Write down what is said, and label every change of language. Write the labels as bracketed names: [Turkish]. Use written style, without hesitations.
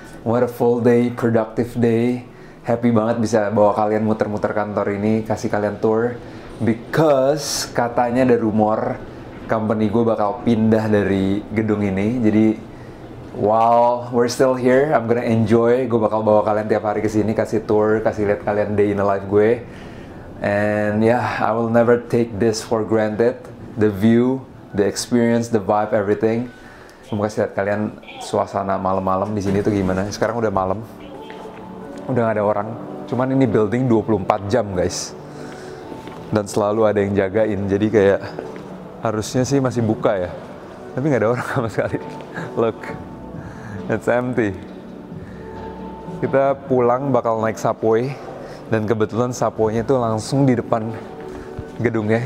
[English] What a full day, productive day. [Indonesian] Happy banget bisa bawa kalian muter-muter kantor ini, kasih kalian tour. [English] Because [Indonesian] katanya ada rumor company gue bakal pindah dari gedung ini. Jadi [English] while we're still here, I'm gonna enjoy. [Indonesian] Gue bakal bawa kalian tiap hari ke sini, kasih tour, kasih lihat kalian [English] day in the life [Indonesian] gue. [English] And yeah, I will never take this for granted. The view, the experience, the vibe, everything. [Indonesian] Mau kasih lihat kalian suasana malam-malam di sini tuh gimana. Sekarang udah malam, udah gak ada orang. Cuman ini building 24 jam guys, dan selalu ada yang jagain. Jadi kayak harusnya sih masih buka ya, tapi nggak ada orang sama sekali. [English] Look, it's empty. [Indonesian] Kita pulang bakal naik subway, dan kebetulan subway-nya tuh langsung di depan gedungnya.